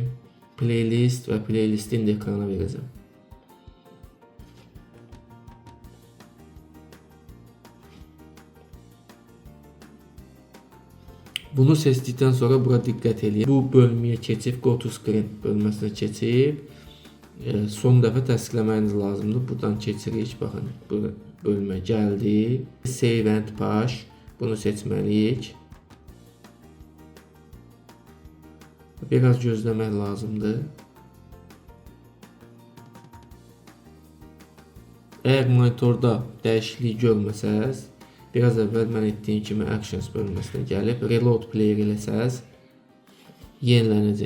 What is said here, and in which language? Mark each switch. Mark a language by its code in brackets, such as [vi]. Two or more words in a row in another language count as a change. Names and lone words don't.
[az] Playlist və playlisti indi ekrana verəcəm. Bunu seçdikdən sonra bura diqqət edin. Bu bölməyə keçib, Go to Screen bölməsinə keçib, son dəfə təsdiqləməyiniz lazımdır. Buradan keçirik, baxın, bu bölmə gəldi. Save and Push, bunu seçməliyik. Biraz gözləmək lazımdır. Əgər monitorda dəyişiklik görməsəz, biraz əvvəl mən etdiyim kimi Actions bölməsinə gəlib Reload Player eləsəz, yenilənəcək.